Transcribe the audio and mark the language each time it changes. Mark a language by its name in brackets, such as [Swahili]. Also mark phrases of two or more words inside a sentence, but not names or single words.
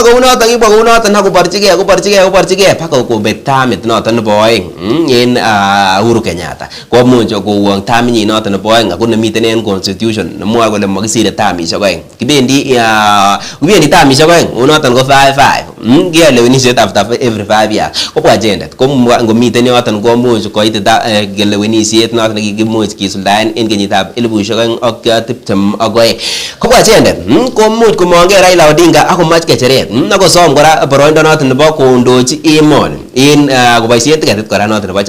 [Kalenjin] kounoton akoborchigei paka kobek tamit noton nebo oeng en Uhuru Kenyatta komuch kouon taminyin noton nebo oeng ako nemiten en constitution nemwoe kole makisire tamisiek oeng kibendi tamisiek oeng unoton ko 5-5 kiyoe lewenisiet [English] after every 5 years [Kalenjin] kobwa agendet ngomiten yoton komuch koit lewenisiet noton nekikimuch kisuldaen en kenyitab 2022 kobwa agendet komuch komongei Raila Odinga akomach kecheret akosom kora boroindo noton nebo kondochi emoni en koboisien tiketit kora noton nebo